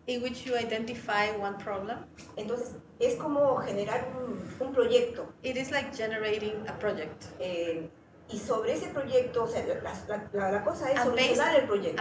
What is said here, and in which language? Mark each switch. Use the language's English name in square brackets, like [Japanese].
[English] in which you identify one problem. [Spanish] Entonces, es como generar un proyecto. [English] It is like generating a project. [Spanish] Y sobre ese proyecto, o sea, la cosa es [English] And [Spanish] solucionar el proyecto.